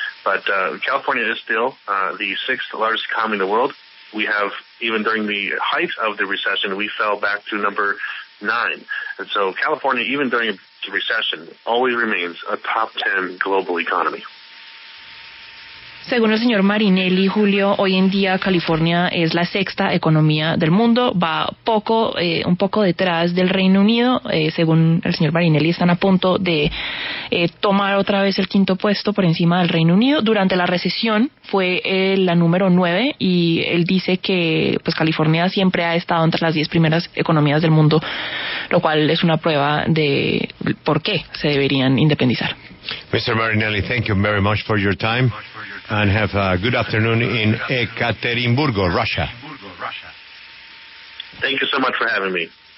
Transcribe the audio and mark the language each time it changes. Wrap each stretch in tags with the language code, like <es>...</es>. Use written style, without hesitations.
<en>But California is still the sixth largest economy in the world. We have, even during the height of the recession, we fell back to number 9. And so California, even during the recession, always remains a top 10 global economy.</en> <es>Según el señor Marinelli, Julio, hoy en día California es la sexta economía del mundo, va un poco detrás del Reino Unido. Según el señor Marinelli, están a punto de tomar otra vez el quinto puesto por encima del Reino Unido. Durante la recesión fue la número 9 y él dice que pues California siempre ha estado entre las 10 primeras economías del mundo, lo cual es una prueba de por qué se deberían independizar.</es> <en>Mr. Marinelli, thank you very much for your time and have a good afternoon in Ekaterinburg, Russia. Thank you so much for having me.</en>